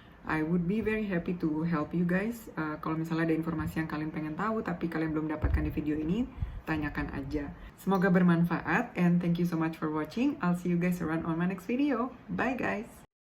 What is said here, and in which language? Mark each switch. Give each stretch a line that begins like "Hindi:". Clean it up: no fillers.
English: I would be very happy to help you guys.
Indonesian: Kalau misalnya ada informasi yang kalian pengen tahu tapi kalian belum dapatkan di video ini, tanyakan aja. Semoga bermanfaat,
English: and thank you so much for watching. I'll see you guys around on my next video. Bye guys!